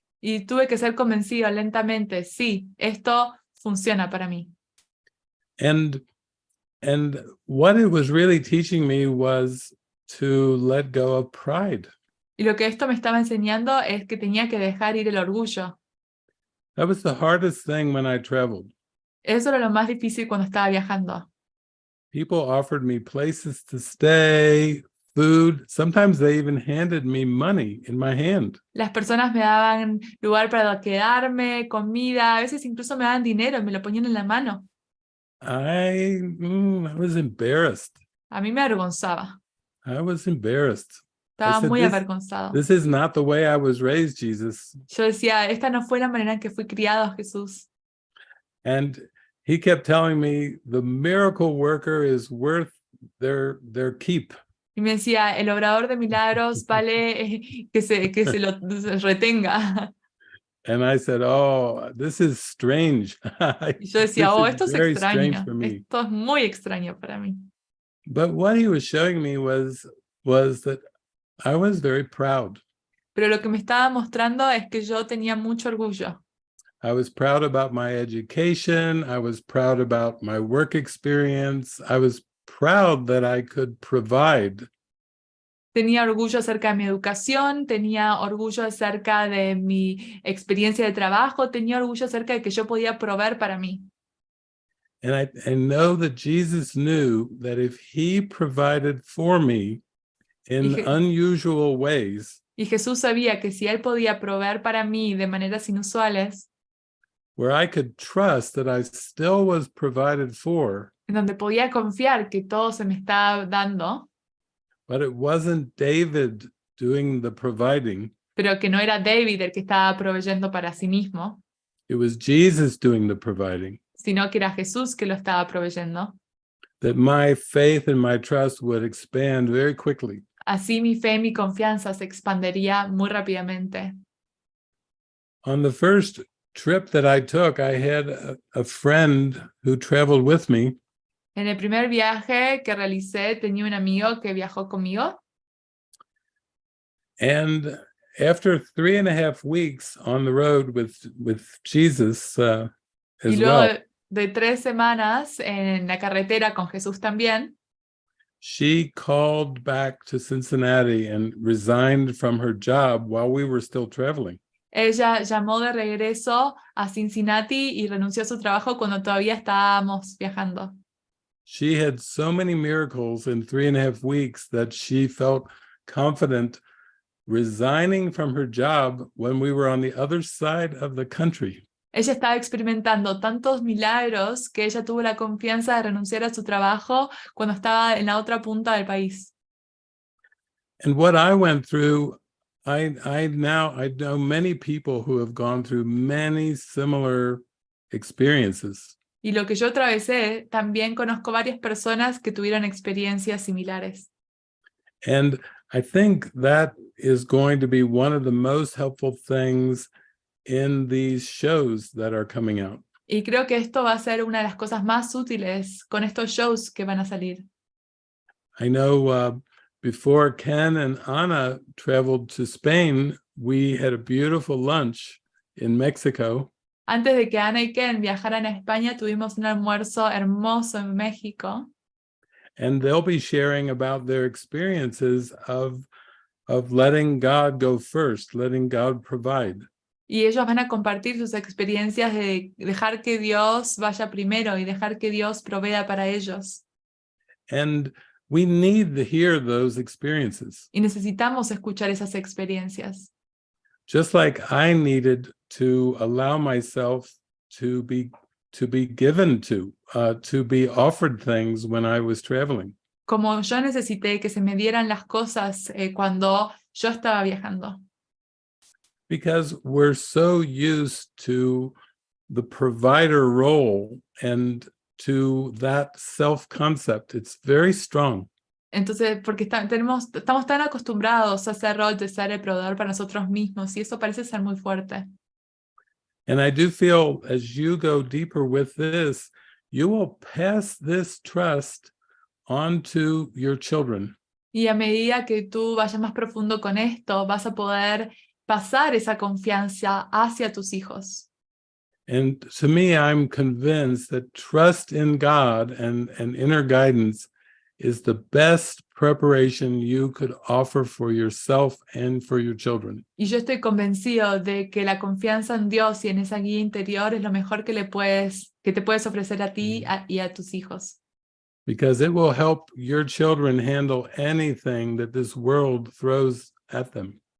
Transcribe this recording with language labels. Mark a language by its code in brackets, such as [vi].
[es] Y tuve que ser convencido lentamente, sí, esto funciona para mí. [en] And what it was really teaching me was to let go of pride. [es] Y lo que esto me estaba enseñando es que tenía que dejar ir el orgullo. [en] That was the hardest thing when I traveled. [es] Eso era lo más difícil cuando estaba viajando. [en] People offered me places to stay, food. Sometimes they even handed me money in my hand. [es] Las personas me daban lugar para quedarme, comida, a veces incluso me daban dinero y me lo ponían en la mano. [en] I was embarrassed. [es] A mí me avergonzaba. [en] I was embarrassed. [es] Estaba muy avergonzado. [en] This is not the way I was raised, Jesus. [es] Yo decía, esta no fue la manera en que fui criado, Jesús. [en] And he kept telling me the miracle worker is worth their keep. [es] Y me decía, el obrador de milagros vale que se lo retenga. [en] And I said, oh, this is strange. [es] Y yo [en] This [es] decía, oh, [en] is [es] esto es [en] very strange [es] extraño. [en] for me. [es] Esto es muy extraño para mí. [en] But what he was showing me was that I was very proud. [es] Pero lo que me estaba mostrando es que yo tenía mucho orgullo. [en] I was proud about my education. I was proud about my work experience. I was proud that I could provide. [es] Tenía orgullo acerca de mi educación, tenía orgullo acerca de mi experiencia de trabajo, tenía orgullo acerca de que yo podía proveer para mí. [en] And I know that Jesus knew that if he provided for me in unusual ways, [es] y Jesús sabía que si Él podía proveer para mí de maneras inusuales, [en] where I could trust that I still was provided for, [es] en donde podía confiar que todo se me estaba dando, [en] but it wasn't David doing the providing. [es] pero que no era David el que estaba proveyendo para sí mismo, [en] It was Jesus doing the providing. [es] sino que era Jesús que lo estaba proveyendo. [en] That my faith and my trust would expand very quickly. [es] Así mi fe y mi confianza se expandería muy rápidamente. [en] On the first trip that I took, I had a friend who traveled with me. [es] En el primer viaje que realicé, tenía un amigo que viajó conmigo. [en] And after 3.5 weeks on the road with Jesus as [es] y luego [en] well, [es] de 3 semanas en la carretera con Jesús también, [en] she called back to Cincinnati and resigned from her job while we were still traveling. [es] ella llamó de regreso a Cincinnati y renunció a su trabajo cuando todavía estábamos viajando. [en] She had so many miracles in 3.5 weeks that she felt confident resigning from her job when we were on the other side of the country. [es] Ella estaba experimentando tantos milagros que ella tuvo la confianza de renunciar a su trabajo cuando estaba en la otra punta del país. [en] And what I went through, I know many people who have gone through many similar experiences. [es] Y lo que yo atravesé, también conozco varias personas que tuvieron experiencias similares. [en] And I think that is going to be one of the most helpful things in these shows that are coming out. [es] Y creo que esto va a ser una de las cosas más útiles con estos shows que van a salir. [en] I know before Ken and Ana traveled to Spain, we had a beautiful lunch in Mexico. [es] Antes de que Ana y Ken viajaran a España, tuvimos un almuerzo hermoso en México. [en] And they'll be sharing about their experiences of letting God go first, letting God provide. [es] Y ellos van a compartir sus experiencias de dejar que Dios vaya primero y dejar que Dios provea para ellos. [en] And we need to hear those experiences. [es] Y necesitamos escuchar esas experiencias. [en] Just like I needed to allow myself to be given to be offered things when I was traveling. [es] Como yo necesité que se me dieran las cosas cuando yo estaba viajando. [en] Because we're so used to the provider role and to that self-concept. It's very strong. [es] Entonces, porque estamos tan acostumbrados a ese rol de ser el proveedor para nosotros mismos, y eso parece ser muy fuerte. [en] And I do feel as you go deeper with this, you will pass this trust on to your children. [es] Y a medida que tú vayas más profundo con esto, vas a poder pasar esa confianza hacia tus hijos. [en] And to me, I'm convinced that trust in God and inner guidance is the best preparation you could offer for yourself and for your children. [es] Y yo estoy convencido de que la confianza en Dios y en esa guía interior es lo mejor que te puedes ofrecer a ti y a tus hijos. [en] Because it will help your children handle anything that this world throws at them.